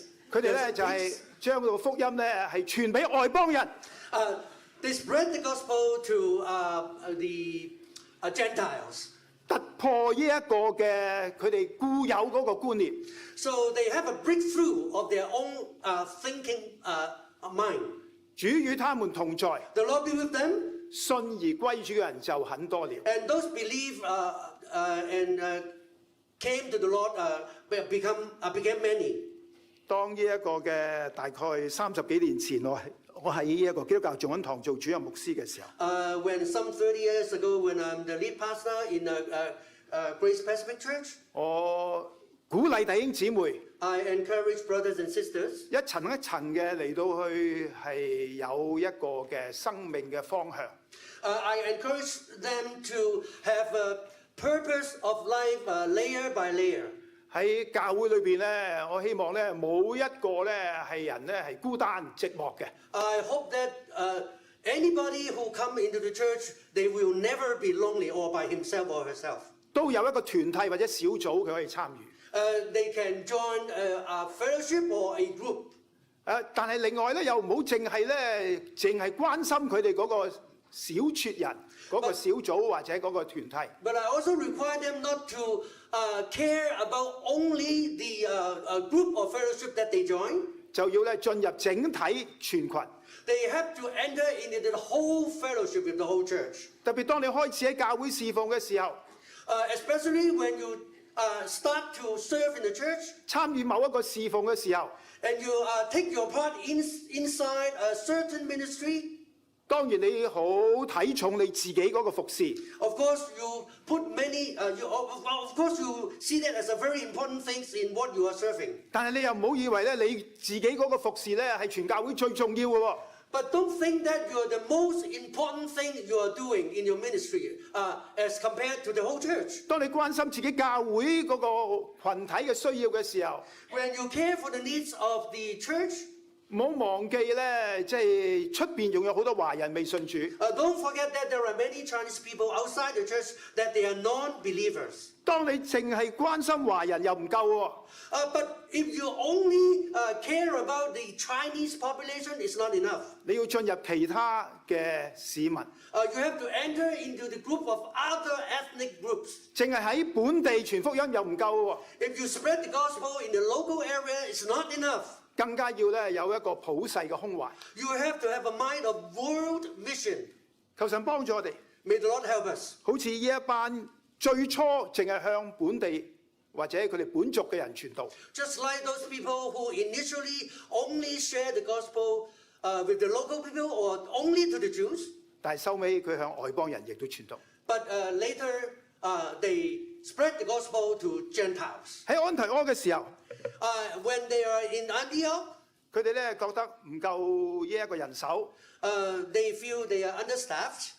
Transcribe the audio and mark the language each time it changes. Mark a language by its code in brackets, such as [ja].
[yue] 佢哋咧就係將到福音咧係傳俾外邦人。 [en] They spread the gospel to the Gentiles. [yue] 突破呢一個嘅佢哋固有嗰個觀念， [en] So they have a breakthrough of their own thinking mind. [yue] 主與他們同在， [en] The Lord be with them, [yue] 信而歸主嘅人就很多了。 [en] and those believe and came to the Lord became many. [yue] 當呢一個嘅大概30幾年前，我喺一個基督教眾恩堂做主任牧師嘅時候， [en] When some 30 years ago, when I'm the lead pastor in Grace Pacific Church, [yue] 我鼓勵弟兄姊妹 [en] I encourage brothers and sisters [yue] 一層一層嘅嚟到去係有一個嘅生命嘅方向。 [en] I encourage them to have a purpose of life layer by layer. [yue] 喺教會裏邊咧，我希望咧冇一個咧係人咧係孤單寂寞嘅。 [en] I hope that anybody who come into the church, they will never be lonely or by himself or herself. [yue] 都有一個團體或者小組佢可以參與。 [en] They can join a fellowship or a group. [yue] 但係另外咧又唔好淨係關心佢哋嗰個小撮人嗰個小組或者嗰個團體。 [en] But I also require them not to care about only the group or fellowship that they join. [yue] 就要咧進入整體全群。 [en] They have to enter into the whole fellowship with the whole church. [yue] 特別當你開始喺教會侍奉嘅時候， [en] Especially when you start to serve in the church [yue] 參與某一個侍奉嘅時候， [en] and you take your part inside a certain ministry. [yue] 當然你好睇重你自己嗰個服侍。 [en] Of course, you put many. Of course, you see that as a very important thing in what you are serving. [yue] 但係你又唔好以為咧你自己嗰個服侍咧係全教會最重要嘅喎。 [en] But don't think that you're the most important thing you are doing in your ministry as compared to the whole church. [yue] 當你關心自己教會嗰個羣體嘅需要嘅時候， [en] When you care for the needs of the church, [yue] 唔好忘記咧，即係出邊仲有好多華人未信主。 [en] don't forget that there are many Chinese people outside the church that they are non-believers. [yue] 當你淨係關心華人又唔夠喎。 [en] But if you only care about the Chinese population, it's not enough. [yue] 你要進入其他嘅市民， [en] You have to enter into the group of other ethnic groups. [yue] 淨係喺本地傳福音又唔夠喎， [en] If you spread the gospel in the local area, it's not enough. [yue] 更加要咧有一個普世嘅胸懷。 [en] You have to have a mind of world vision. [yue] 求神幫助我哋， [en] May the Lord help us. [yue] 好似呢一班最初淨係向本地或者佢哋本族嘅人傳道， [en] Just like those people who initially only share the gospel with the local people or only to the Jews, [yue] 但係收尾佢向外邦人亦都傳道。 [en] but later they spread the gospel to Gentiles. [yue] 喺安提阿嘅時候， [en] When they are in Antioch, [yue] 佢哋咧覺得唔夠呢一個人手， [en] they feel they are understaffed.